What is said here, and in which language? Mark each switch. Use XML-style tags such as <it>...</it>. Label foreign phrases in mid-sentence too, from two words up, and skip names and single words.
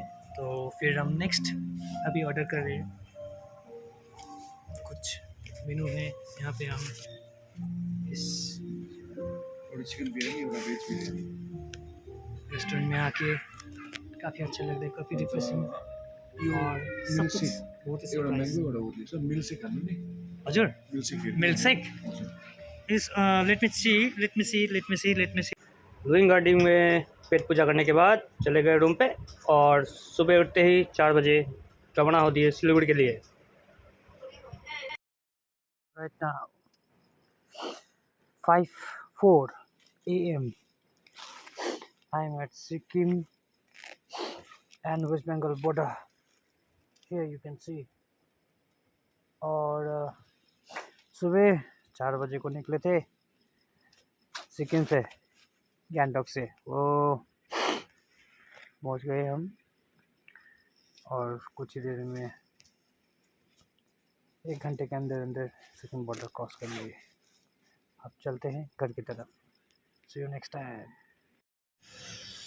<hi>तो फिर हम नेक्स्ट अभी ऑर्डर कर रहे हैं, कुछ मेनू है यहाँ पे। हम इस चिकन बिरयानी और वेज बिरयानी रेस्टोरेंट में आके काफ़ी अच्छा लग रहा है, काफ़ी रिफ्रेशिंग और सब कुछ बहुत ही सरप्राइज।</hi> <ne>मिल से खानु नि</ne> <en>हजुर milk shake is let me see.</en> <hi>लुइंग गार्डन में पेट पूजा करने के बाद चले गए रूम पे और सुबह उठते ही 4 बजे रवाना होती है सिलीगुड़ी के लिए।</hi> <en>Right now 5:04 AM I am at Sikkim and West Bengal border. Here you can see.</en> <hi>और सुबह 4 बजे को निकले थे सिक्किम से, गैंगटॉक से। वो पहुंच गए हम और कुछ ही देर में 1 घंटे के अंदर अंदर सिक्किम बॉर्डर क्रॉस कर लिए। अब चलते हैं घर की तरफ।</hi> <en>See you next time.</en>